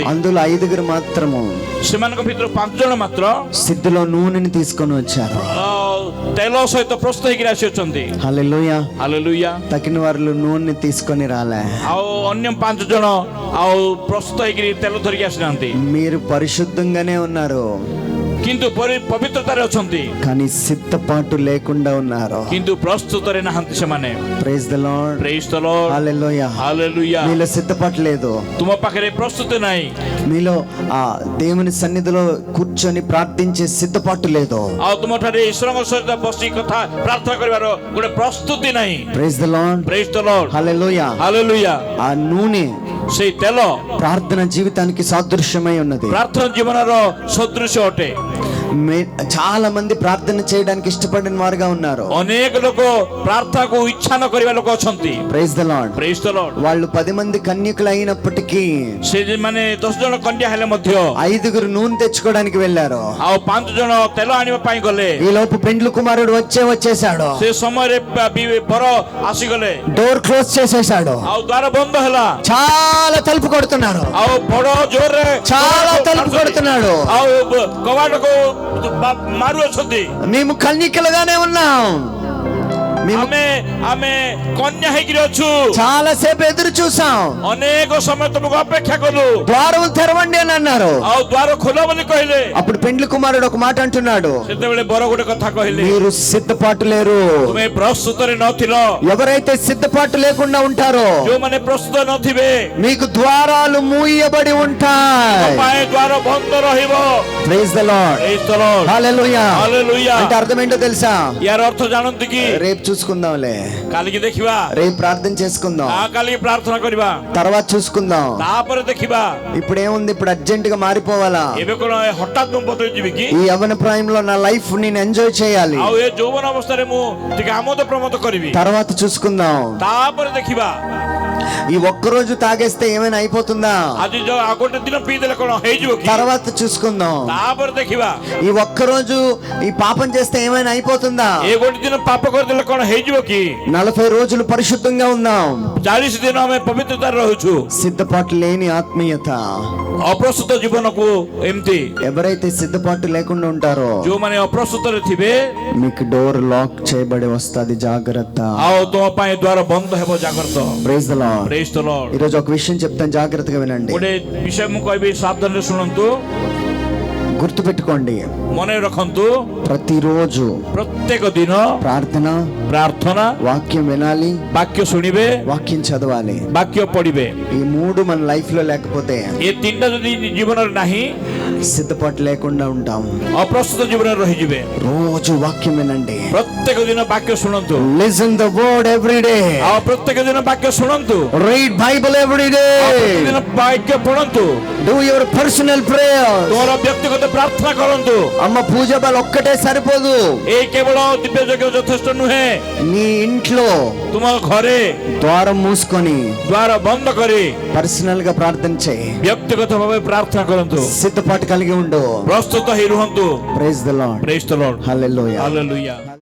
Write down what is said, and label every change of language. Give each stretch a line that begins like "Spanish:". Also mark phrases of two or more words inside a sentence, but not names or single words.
Telugu: అందులో 5 మాత్రము
Odia: ସେମାନଙ୍କ ଭିତରୁ 5 ଜଣ ମାତ୍ର
Telugu: సిద్ధిలో నూనెని తీసుకొని వచ్చారు.
Odia: ତେଲ ସହିତ ପ୍ରସ୍ତୁତ ହେଇକି ଆସି ଅଛନ୍ତି।
Telugu: హల్లెలూయా.
Odia: ହାଲେଲୁୟା।
Telugu: తగిన వారు నూనె తీసుకొని రాలే.
Odia: ଆଉ ଅନ୍ୟ 5 ଜଣ ଆଉ ପ୍ରସ୍ତୁତ ହେଇକି ତେଲ ଧରିକି ଆସିନାହାନ୍ତି।
Telugu: మీరు పరిశుద్ధంగానే ఉన్నారు,
Odia: କିନ୍ତୁ ପବିତ୍ରତାରେ ଅଛନ୍ତି,
Telugu: కానీ సిద్ధపాటు లేకుండా ఉన్నారు.
Odia: କିନ୍ତୁ ପ୍ରସ୍ତୁତରେ ନାହାନ୍ତି ସେମାନେ।
English: Praise the Lord. Praise the Lord.
Telugu: హల్లెలూయా.
Odia: ହାଲେଲୁୟା।
Telugu: మీలో సిద్ధపాటు లేదు.
Odia: ତୁମ ପାଖରେ ପ୍ରସ୍ତୁତି ନାହିଁ।
Telugu: మీలో ఆ దేవుని సన్నిధిలో కూర్చొని ప్రార్థించే సిద్ధపాటు లేదు.
Odia: ଆଉ ତୁମ ଠାରେ ଈଶ୍ୱରଙ୍କ ସହିତ ବସି କଥା ପ୍ରାର୍ଥନା କରିବାର ଗୋଟେ ପ୍ରସ୍ତୁତି ନାହିଁ।
English: Praise the Lord. Praise the Lord.
Telugu: హల్లెలూయా.
Odia: ହାଲେଲୁୟା।
Telugu: ఆ నూనె
Odia: ସେଇ ତେଲ
Telugu: ప్రార్థన జీవితానికి సాదృశ్యమై ఉన్నది.
Odia: ପ୍ରାର୍ଥନା ଜୀବନର ସଦୃଶ୍ୟ ଅଟେ।
Telugu: చాలా మంది ప్రార్థన చేయడానికి ఇష్టపడిన వారుగా ఉన్నారు.
Odia: ଅନେକ ଲୋକ ପ୍ରାର୍ଥନାକୁ ଇଚ୍ଛା ନ କରିବା ଲୋକ ଅଛନ୍ତି।
English: Praise the Lord. Praise the Lord.
Telugu: వాళ్ళు 10 మంది కన్యకులు అయినప్పటికీ
Odia: ସେ ମାନେ 10 ଜଣ କନ୍ୟା ହେଲେ ମଧ୍ୟ
Telugu: 5 నూనె తెచ్చుకోవడానికి వెళ్ళారు.
Odia: ଆଉ 5 ଜଣ ତେଲ ଆଣିବା ପାଇଁ ଗଲେ।
Telugu: ఈ లోపు పెండ్లి కుమారుడు వచ్చేసాడు.
Odia: ସେ ସମୟରେ ବର ଆସିଗଲେ।
English: door close
Telugu: చేసేసాడు.
Odia: ଆଉ ଦ୍ୱାର ବନ୍ଦ ହେଲା।
Telugu: చాలా తలుపు కొడుతున్నారు.
Odia: ଆଉ ବଡ ଜୋରରେ
Telugu: చాలా తలుపు కొడుతున్నాడు.
Odia: ଆଉ କବାଟକୁ ମାରୁ ଅଛନ୍ତି।
Telugu: మేము కన్యకలుగానే ఉన్నాం,
Odia: ଆମେ କନ୍ୟା ହେଇକିରି ଅଛୁ।
Telugu: చాలా సేపు ఎదురు చూసాం,
Odia: ଅନେକ ସମୟ ତୁମକୁ ଅପେକ୍ଷା କଲୁ।
Telugu: ద్వారం తెరవండి అని అన్నారు.
Odia: ଆଉ ଦ୍ୱାର ଖୋଲ ବୋଲି କହିଲେ।
Telugu: అప్పుడు పెండ్లి కుమారుడు ఒక మాట అంటున్నాడు,
Odia: ସେତେବେଳେ ବର ଗୋଟେ କଥା କହିଲେ,
Telugu: మీరు సిద్ధపాటు లేరు.
Odia: ତୁମେ ପ୍ରସ୍ତୁତରେ ନଥିଲ।
Telugu: ఎవరైతే సిద్ధపాటు లేకుండా ఉంటారో
Odia: ଯୋଉମାନେ ପ୍ରସ୍ତୁତ ନଥିବେ
Telugu: మీకు ద్వారాలు మూయబడి ఉంటాయి.
Odia: ପାଇଁ ଦ୍ୱାର ବନ୍ଦ ରହିବ।
English: Praise the Lord. Praise the Lord.
Telugu: హల్లెలూయా.
Odia: ହାଲେଲୁୟା।
Telugu: అంటే అర్థం ఏంటో తెలుసా?
Odia: ୟାର ଅର୍ଥ ଜାଣନ୍ତି କି?
Telugu: రేపు చూసుకుందాంలే,
Odia: କାଲିକି ଦେଖିବା,
Telugu: రేపు ప్రార్థన చేసుకుందాం,
Odia: କାଲିకి ପ୍ରାର୍ଥନା କରିବା,
Telugu: తర్వాత చూసుకుందాం.
Odia: ତାପରେ ଦେଖିବା।
Telugu: ఇప్పుడు ఏముంది, ఇప్పుడు అర్జెంట్ గా మారిపోవాలా?
Odia: ଏବେ କଣ ହଠାତ୍ ମୁଁ ବଦଳି ଯିବି କି?
Telugu: ఈ యవ్వన ప్రాయంలో నా లైఫ్ నేను ఎంజాయ్ చేయాలి,
Odia: ଆଉ ଏ ଯୌବନ ଅବସ୍ଥାରେ ମୁଁ ଟିକେ ଆମୋଦ ପ୍ରମୋଦ କରିବି,
Telugu: తర్వాత చూసుకుందాం.
Odia: ତାପରେ ଦେଖିବା।
Telugu: ఈ ఒక్కరోజు తాగేస్తే ఏమైనా అయిపోతుందా?
Odia: ଆଜି ଯୋଉ ଗୋଟେ ଦିନ ପିଇଦେଲେ କଣ ହେଇଯିବ କି?
Telugu: తర్వాత చూసుకుందాం.
Odia: ତାପରେ ଦେଖିବା।
Telugu: ఈ ఒక్కరోజు ఈ పాపం చేస్తే ఏమైనా అయిపోతుందా?
Odia: ଏ ଗୋଟେ ଦିନ ପାପ କରିଦେଲେ କଣ ହେଇଯିବ କି?
Telugu: 40 రోజులు పరిశుద్ధంగా ఉందాం.
Odia: 40 ଦିନ ଆମେ ପବିତ୍ରତାରେ ରହୁଛୁ।
Telugu: సిద్ధపాటు లేని ఆత్మీయత.
Odia: ଅପ୍ରସ୍ତୁତ ଜୀବନକୁ ଏମିତି
Telugu: ఎవరైతే సిద్ధపాటు లేకుండా ఉంటారో
Odia: ଯୋଉମାନେ ଅପ୍ରସ୍ତୁତରେ ଥିବେ,
Telugu: మీకు
English: door lock
Telugu: చేయబడి వస్తది, జాగ్రత్త.
Odia: ଆଉ ତୁମ ପାଇଁ ଦ୍ୱାର ବନ୍ଦ ହେବ, ଜାଗ୍ରତ।
English: Praise the Lord. Praise the Lord.
Telugu: ఈ రోజు ఒక విషయం చెప్తాను, జాగ్రత్తగా వినండి.
Odia: ଗୋଟେ ବିଷୟ ମୁଁ କହିବି, ସାବଧାନରେ ଶୁଣନ୍ତୁ,
Telugu: గుర్తు పెట్టుకోండి.
Odia: ମନେ ରଖନ୍ତୁ,
Telugu: ప్రతిరోజు
Odia: ପ୍ରତ୍ୟେକ ଦିନ
Telugu: ప్రార్థన,
Odia: ପ୍ରାର୍ଥନା,
Telugu: వాక్యం వినాలి,
Odia: ବାକ୍ୟ ଶୁଣିବେ,
Telugu: వాక్యం చదవాలి.
Odia: ବାକ୍ୟ ପଢିବେ।
Telugu: ఈ 3 మన లైఫ్ లో లేకపోతే
Odia: ଏ ତିନିଟା ଯଦି ଜୀବନରେ ନାହିଁ,
Telugu: సిద్ధపాటు లేకుండా ఉంటాం.
Odia: ଅପ୍ରସ୍ତୁତ ଜୀବନରେ ରହିଯିବେ।
Telugu: రోజు వాక్యం వినండి.
Odia: ପ୍ରତ୍ୟେକ ଦିନ ବାକ୍ୟ ଶୁଣନ୍ତୁ।
English: listen the word every day.
Odia: ଆଉ ପ୍ରତ୍ୟେକ ଦିନ ବାକ୍ୟ ଶୁଣନ୍ତୁ।
English: read Bible every day.
Odia: ପ୍ରତିଦିନ ବାକ୍ୟ ପଢନ୍ତୁ।
English: do your personal prayer.
Odia: ତୁମର ବ୍ୟକ୍ତିଗତ ପ୍ରାର୍ଥନା କରନ୍ତୁ।
Telugu: అమ్మ పూజ బల ఒక్కటే సరిపోదు.
Odia: ଏଇ କେବଳ ଦିବ୍ୟ ଯଜ୍ଞ ଯଥେଷ୍ଟ ନୁହେଁ।
Telugu: నీ ఇంట్లో
Odia: ତୁମ ଘରେ
Telugu: ద్వారం మూసుకొని
Odia: ଦ୍ୱାର ବନ୍ଦ କରି
Telugu: పర్సనల్ గా ప్రార్థన చేయి.
Odia: ବ୍ୟକ୍ତିଗତ ଭାବେ ପ୍ରାର୍ଥନା କରନ୍ତୁ।
Telugu: సిద్ధపాటు కలిగి ఉండు.
Odia: ପ୍ରସ୍ତୁତ ହେଇ ରୁହନ୍ତୁ।
English: Praise the Lord. Praise the Lord.
Telugu: హల్లెలూయా.
Odia: ହାଲେଲୁୟା।